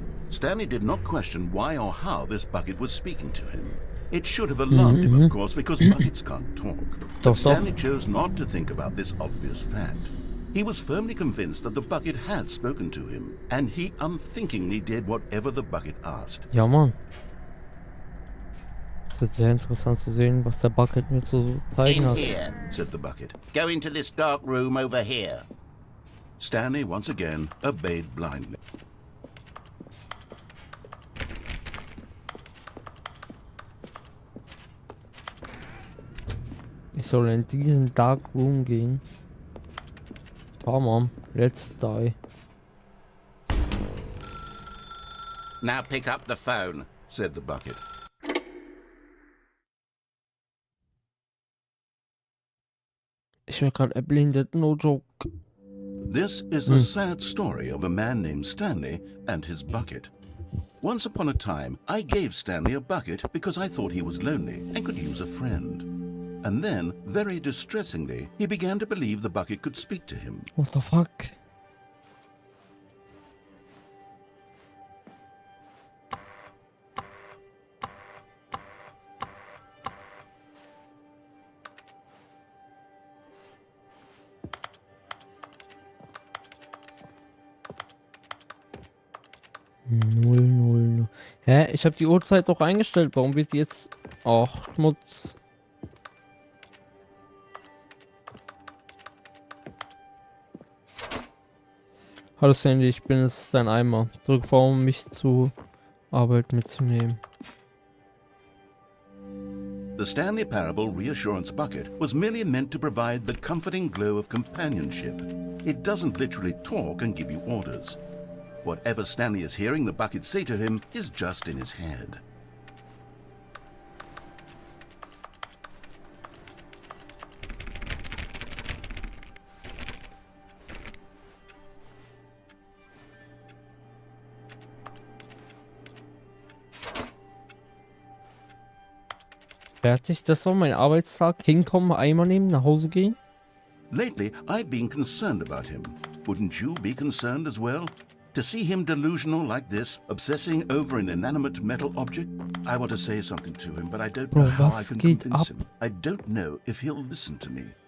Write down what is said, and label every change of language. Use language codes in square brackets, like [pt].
[en] Stanley did not question why or how this bucket was speaking to him. It should have alarmed him, of course, because buckets can't talk. But Stanley chose not to think about this obvious fact. He was firmly convinced that the bucket had spoken to him, and he unthinkingly did whatever the bucket asked. [de] Ja, Mann. Es wird sehr interessant zu sehen, was der Bucket mir zu zeigen [en] In [de] hat. [en] here, said the bucket. Go into this dark room over here. Stanley once again obeyed blindly. [de] Ich soll in diesen Dark Room gehen. [tr] Tamam, [en] let's die. Now pick up the phone, said the bucket. [de] Ich werde gerade erblindet, [en] no joke. This is the sad story of a man named Stanley and his bucket. Once upon a time, I gave Stanley a bucket because I thought he was lonely and could use a friend. And then, very distressingly, he began to believe the bucket could speak to him. What the fuck? [de] Null. Hä? Ich habe die Uhrzeit doch eingestellt. Warum wird die jetzt... Ach, Schmutz. Hallo Sandy, ich bin es, dein Eimer. Drück V, um mich zur Arbeit mitzunehmen. [en] The Stanley Parable Reassurance Bucket was merely meant to provide the comforting glow of companionship. It doesn't literally talk and give you orders. Whatever Stanley is hearing the bucket say to him is just in his head. [de] Fertig, das war mein Arbeitstag. Hinkommen, Eimer nehmen, nach Hause gehen. [en] Lately, I've been concerned about him. Wouldn't you be concerned as well? To see him delusional like this, obsessing over an inanimate metal object? I want to say something to him, but I don't know how I can convince him. I don't know if he'll listen to me.